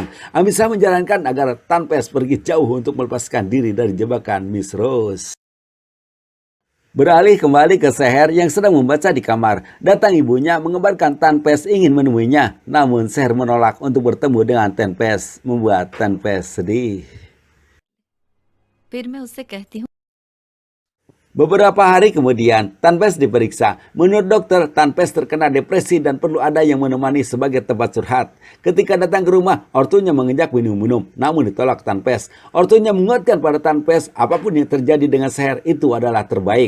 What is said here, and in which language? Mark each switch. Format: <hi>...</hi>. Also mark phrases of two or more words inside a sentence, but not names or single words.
<id>Amit Shah menjalankan agar Tanpes pergi jauh untuk melepaskan diri dari jebakan Miss Rose. Beralih kembali ke Seher yang sedang membaca di kamar. Datang ibunya mengabarkan Tanpes ingin menemuinya. Namun Seher menolak untuk bertemu dengan Tanpes, membuat Tanpes sedih.</id> <hi>फिर मैं उससे कहती हूँ</hi> <id>Beberapa hari kemudian, Tanpes diperiksa. Menurut dokter, Tanpes terkena depresi dan perlu ada yang menemani sebagai tempat curhat. Ketika datang ke rumah, ortunya mengajak minum-minum, namun ditolak Tanpes. Ortunya menguatkan pada Tanpes, apapun yang terjadi dengan Seher itu adalah terbaik.</id>